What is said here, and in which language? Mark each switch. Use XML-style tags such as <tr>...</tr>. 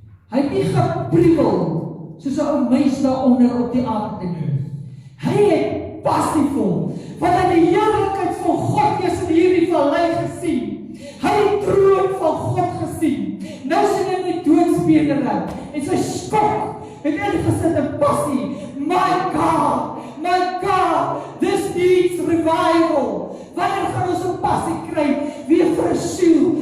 <af>Hy het nie gepriebel soos 'n ou mens daaronder op die aarde nie. Hy het passievol, want hy die heerlikheid van God eers in hierdie vallei gesien. Hy het troon van God gesien. Nou sien hy die doodsbedere en sy skok het ingesit in passie.</af> <en>My God, this needs revival.</en> <af>Wanneer gaan ons 'n passie kry, weer vir 'n siel?</af>